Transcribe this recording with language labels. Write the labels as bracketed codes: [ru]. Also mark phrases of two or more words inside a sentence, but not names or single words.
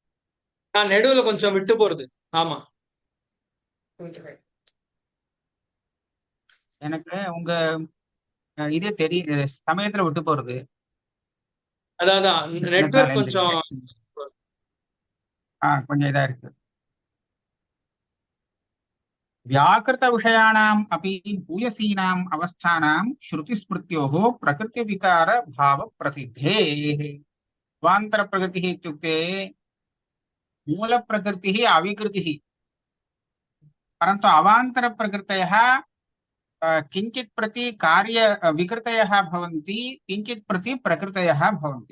[ta] நடுவுல கொஞ்சம் விட்டு போறது. ஆமா. எனக்கு உங்க இதே தெரிய சமயத்துல விட்டு போறது. அதான் நெட்வொர்க் என்னதுனாலன்னு கொஞ்சம் தெரியல. கொஞ்சம் இதா இருக்கு. [sa] व्याकृत विषयाणाम् अपि भूयसीनाम् अवस्थानां श्रुतिस्मृत्योः प्रकृतिविकार भाव प्रसिद्धेः। स्वान्तर प्रकृतिः इत्युक्ते मूल प्रकृतिः अविकृतिः, परन्तु अवान्तर प्रकृतयः किञ्चित् प्रति कार्य विकृतयः भवन्ति, किञ्चित् प्रति प्रकृतयः भवन्ति।